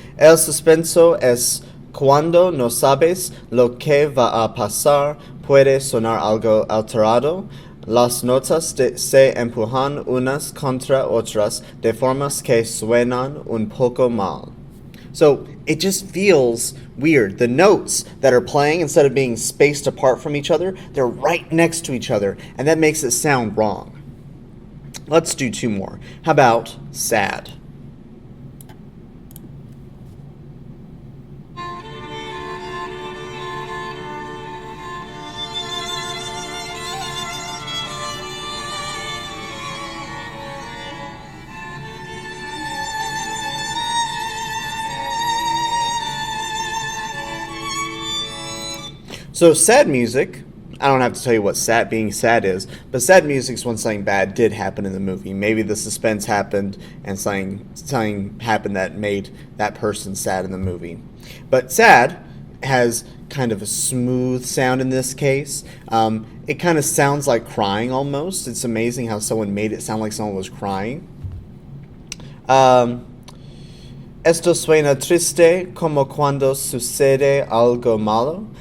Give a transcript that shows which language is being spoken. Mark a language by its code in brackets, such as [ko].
[es] El suspenso es cuando no sabes lo que va a pasar, puede sonar algo alterado. Las notas se empujan unas contra otras de formas que suenan un poco mal. [en] So it just feels weird. The notes that are playing, instead of being spaced apart from each other, they're right next to each other, and that makes it sound wrong. Let's do 2 more. How about sad? So sad music, I don't have to tell you what being sad is, but sad music is when something bad did happen in the movie. Maybe the suspense happened and something happened that made that person sad in the movie. But sad has kind of a smooth sound in this case. It kind of sounds like crying almost. It's amazing how someone made it sound like someone was crying. [es] Esto suena triste como cuando sucede algo malo.